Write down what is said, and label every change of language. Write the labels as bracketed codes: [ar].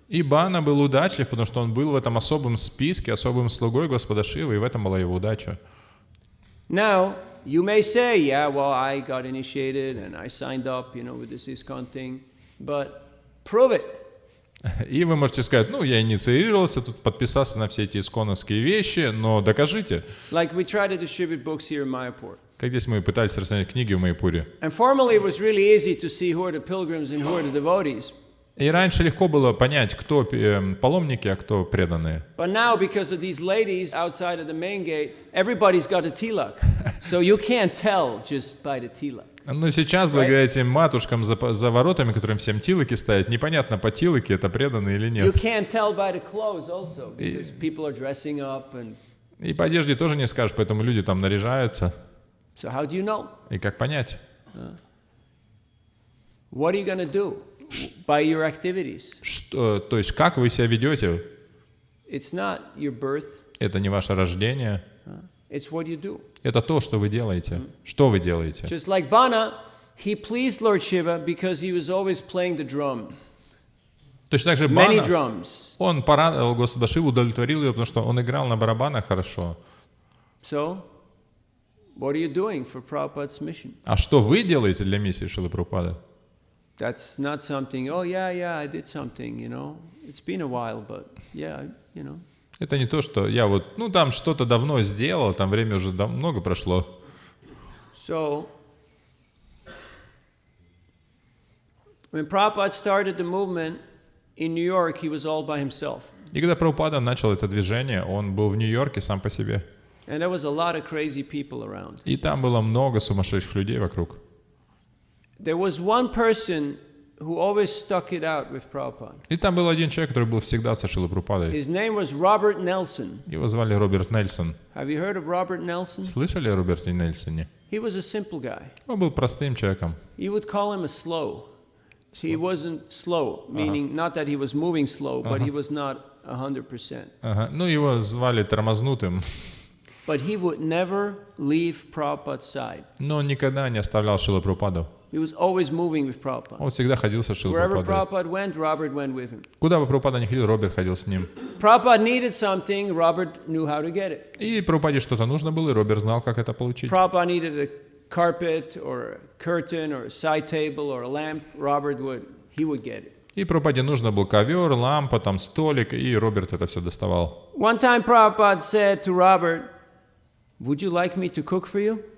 [ru] И Бана был удачлив, потому что он был в этом особом списке, особым слугой Господа Шивы, и в этом была его удача. [en] Now, you may say, yeah, well, I got initiated and I signed up, with this ISKCON thing, but prove it. [ru] И вы можете сказать, я инициировался, тут подписался на все эти исконовские вещи, но докажите. [en] Like we try to distribute books here in Майяпуре. [ru] Как здесь мы пытались распространять книги в Майяпуре. [en] And formerly it was really easy to see who are the pilgrims and who are the devotees. [ru] И раньше легко было понять, кто паломники, а кто преданные. [en] But now, because of these ladies outside of the main gate, everybody's got a tilak. So you can't tell just by the tilak. [ru] Но сейчас, благодаря этим матушкам за воротами, которым всем тилоки ставят, непонятно, по тилоке это преданные или нет. [en] You can't tell by the clothes also, because people are dressing up and... [ru] И по одежде тоже не скажешь, поэтому люди там наряжаются. [en] So how do you know? [ru] И как понять? [en] What are you going to do by your activities? [ru] То есть как вы себя ведете? [en] It's not your birth. [ru] Это не ваше рождение. [en] It's what you do. [ru] Это то, что вы делаете. Что вы делаете? [en] Just like Bana, he pleased Lord Shiva because he was always playing the drum. [ru] Точно так же [en] Many [ru] Бана, [en] drums. [ru] он порадовал Господа Шиву, удовлетворил ее, потому что он играл на барабанах хорошо. [en] So, what are you doing for Prabhupada's mission? [ru] А что вы делаете для миссии Шрилы Прабхупады? [en] That's not something, oh yeah, I did something, It's been a while, but yeah, [ru] Это не то, что я там что-то давно сделал, там время уже много прошло. [en] So, when Prabhupada started the movement in New York, he was all by himself. [ru] И когда Прабхупада начал это движение, он был в Нью-Йорке сам по себе. [en] And there was a lot of crazy people around. [ru] И там было много сумасшедших людей вокруг. [en] There was one person who always stuck it out with Prabhupada. [ru] И там был один человек, который был всегда со Шрилой Прабхупадой. [en] His name was Robert Nelson. [ru] Его звали Роберт Нельсон. [en] Have you heard of Robert Nelson? [ru] Слышали о Роберте Нельсоне? [en] He was a simple guy. [ru] Он был простым человеком. [en] You would call him a slow. He wasn't slow, meaning not that he was moving slow, but he was not 100%. [ru] Его звали тормознутым. [en] But he would never leave Prabhupada's side. [ru] Но он никогда не оставлял Шрилу Прабхупаду. [en] He was always moving with Prabhupada. [ru] Он всегда ходил со Шрилой [en] Wherever [ru] Прабхупадой. [en] Prabhupada went, Robert went with him. [ru] Куда бы Прабхупада ни ходил, Роберт ходил с ним. [en] Prabhupada needed something, Robert knew how to get it. [ru] И Прабхупаде что-то нужно было, и Роберт знал, как это получить. [en] Prabhupada needed a carpet or a curtain or a side table or a lamp, he would get it. [ru] И Прабхупаде нужно был ковер, лампа, там столик, и Роберт это все доставал. [en] One time Prabhupada said to Robert, would you like me to cook for you?